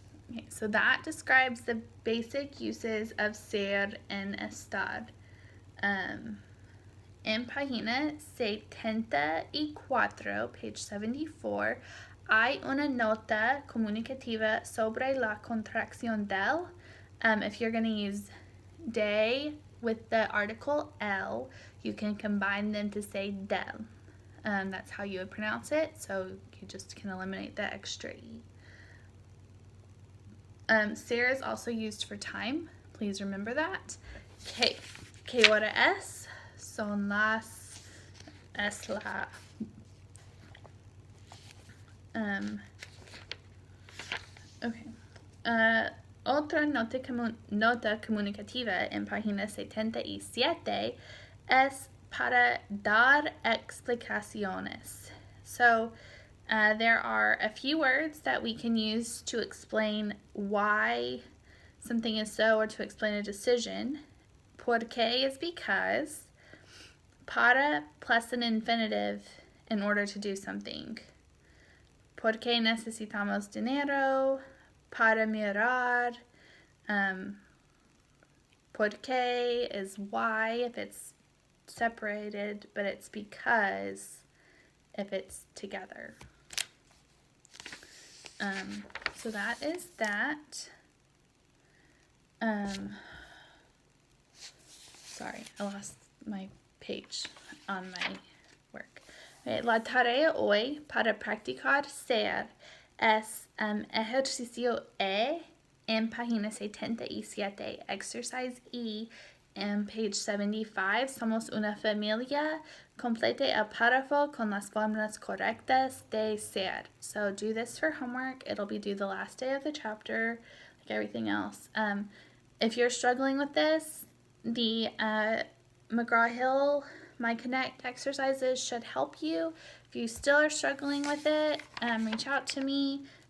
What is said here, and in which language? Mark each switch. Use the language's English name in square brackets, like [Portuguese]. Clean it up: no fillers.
[English] Okay, so that describes the basic uses of ser and estar. [Spanish] En página 74, [English] page 74, [Spanish] hay una nota comunicativa sobre la contracción del. [English] If you're going to use de with the article el, you can combine them to say del. That's how you would pronounce it, so you just can eliminate the extra e. Ser is also used for time. Please remember that. Okay. [Spanish] ¿Qué hora es? Son las. Es la. [English] Okay. [Spanish] Otra nota comunicativa en página 77 es para dar explicaciones. [English] So, there are a few words that we can use to explain why something is so or to explain a decision. Porque is because. Para plus an infinitive in order to do something. [Spanish] Porque necesitamos dinero. Para mirar. [English] Porque is why if it's separated, but it's because if it's together. So that is that. Sorry, I lost my page on my work. [Spanish] La tarea hoy para practicar ser es ejercicio E en página 77, [English] exercise E [Spanish] en [English] page 75. [Spanish] Somos una familia. Complete el párrafo con las formas correctas de ser. [English] So do this for homework. It'll be due the last day of the chapter, like everything else. If you're struggling with this, the McGraw-Hill My Connect exercises should help you. If you still are struggling with it, reach out to me.